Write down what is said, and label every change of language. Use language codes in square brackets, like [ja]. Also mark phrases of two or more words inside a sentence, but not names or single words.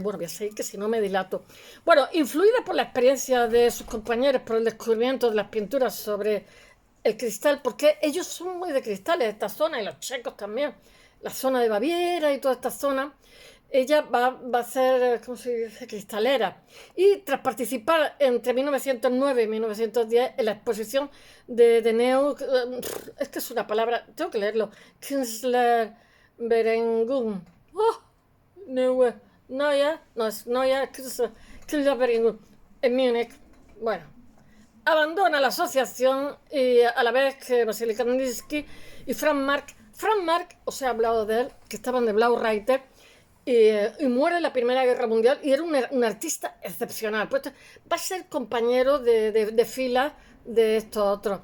[es] Bueno, voy a seguir que si no me dilato. Bueno, influida por la experiencia de sus compañeros, por el descubrimiento de las pinturas sobre el cristal, porque ellos son muy de cristales, esta zona, y los checos también, la zona de Baviera y toda esta zona. Ella va a ser, ¿cómo se dice?, cristalera. Y tras participar entre 1909 y 1910 en la exposición de Neu, es que es una palabra, tengo que leerlo, Künstler Berengun. Oh, Neue, Neue, no es Neue, Künstler Berengun, en Múnich. Bueno, abandona la asociación y a la vez que Vasily Kandinsky y Franz Marc. Franz Marc, os he hablado de él, que estaban de Blaureiter, y muere en la Primera Guerra Mundial y era un artista excepcional. Pues va a ser compañero de fila de estos otros.